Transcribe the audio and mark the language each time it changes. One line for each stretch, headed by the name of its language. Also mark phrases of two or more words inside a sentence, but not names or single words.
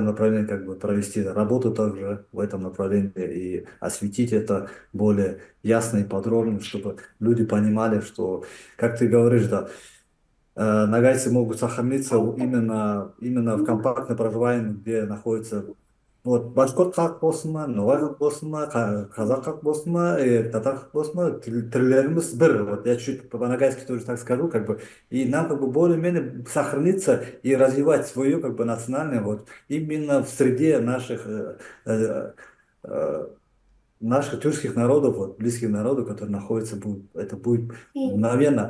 Russian: направлении как бы провести работу также в этом направлении и осветить это более ясно и подробно, чтобы люди понимали, что, как ты говоришь, да, нагайцы могут сохраниться именно в компактно проживаемом, где находится вот
Kazakh: башқұрт халық болсын ма, ноғай халық болсын ма, қазақ халық болсын ма, татар халық болсын ма, тілдеріміз бір.
Russian: Вот я чуть по-нагайски тоже так скажу, как бы, и нам как бы более-менее сохраниться и развивать свое как бы национальное вот именно в среде э, наших тюркских народов, вот, близких народов, которые находятся, это будет мгновенно.